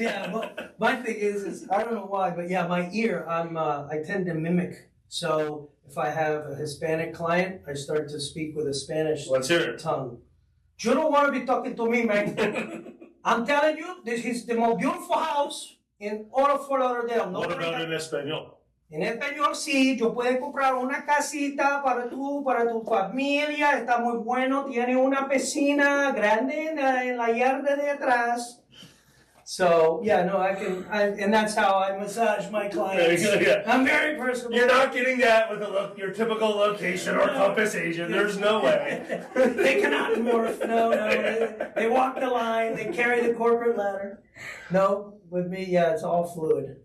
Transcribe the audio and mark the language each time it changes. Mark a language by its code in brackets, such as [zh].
[en] Yeah, but my thing is I don't know why, but yeah, my ear, I tend to mimic. So if I have a Hispanic client, I start to speak with a Spanish Let's hear it. tongue. You don't want to be talking to me, man. I'm telling you, this is the most beautiful house in all of Fort Lauderdale. What about in Espanol? [es] En español, sí, yo puedo comprar una casita para tu familia, está muy bueno, tiene una piscina grande en la yarda de atrás. [en] So, yeah, no, and that's how I massage my clients. Yeah. I'm very personable. You're not getting that with your typical location or compass agent. There's no way. They cannot morph. No. They walk the line. They carry the corporate ladder. No, with me, yeah, it's all fluid.